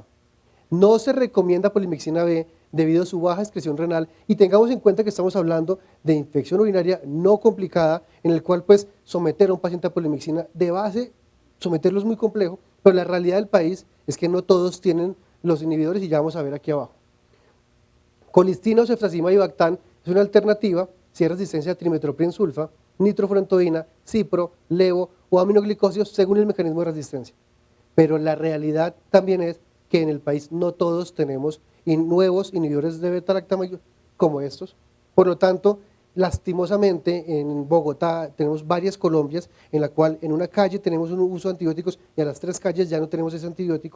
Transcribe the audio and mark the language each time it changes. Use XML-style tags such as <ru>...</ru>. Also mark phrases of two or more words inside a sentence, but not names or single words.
<es>No se recomienda polimixina B debido a su baja excreción renal, y tengamos en cuenta que estamos hablando de infección urinaria no complicada, en el cual pues someter a un paciente a polimixina de base, someterlo es muy complejo, pero la realidad del país es que no todos tienen los inhibidores, y ya vamos a ver aquí abajo. Colistina o ceftriaxona y Bactam es una alternativa si hay resistencia a trimetoprim-sulfa, nitrofurantoína, cipro, levo o aminoglicosidos según el mecanismo de resistencia. Pero la realidad también es que en el país no todos tenemos nuevos inhibidores de beta-lactam como estos. Por lo tanto, lastimosamente en Bogotá tenemos varias Colombias en la cual en una calle tenemos un uso de antibióticos y a las 3 calles ya no tenemos ese antibiótico.</es>